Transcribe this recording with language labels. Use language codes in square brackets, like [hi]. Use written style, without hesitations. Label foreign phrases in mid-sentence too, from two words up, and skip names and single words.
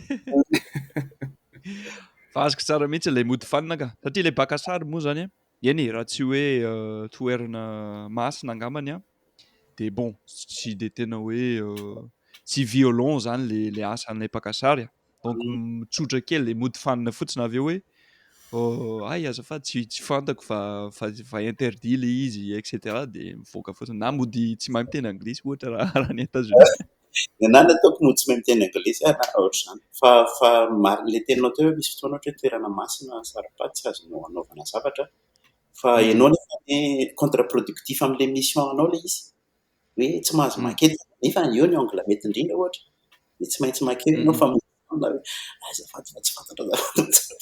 [mg] fa azoko tsara mihitsy le mody fanina ka satria le baka sary moa zany eny raha tsy hoe toerana masina angambany de bon tsy de tena hoe tsy violent zany le asan'ilay baka sary donc mitsotra kely le mody fanina fotsiny avy eo hoe ay azafady tsy fantako fa interdit le izy et cetera de mivoaka fotsiny na mody tsy mahay miteny anglisy ohatra raha ny États-Unis Nana ataoko mody tsy mahay miteny anglisy na ohatr'izany fa marina le teninao teo hoe misy fotoana ohatra hoe toerana masina saropaty tsy azonao anaovana zavatra fa ianao nefa [fr] contre productif [mg] amin'le mission anao le izy hoe tsy mahazo makety nefa eo ny angle mety indrindra ohatra de tsy maintsy makety ianao fa azafady fa tsy fantatra zavatra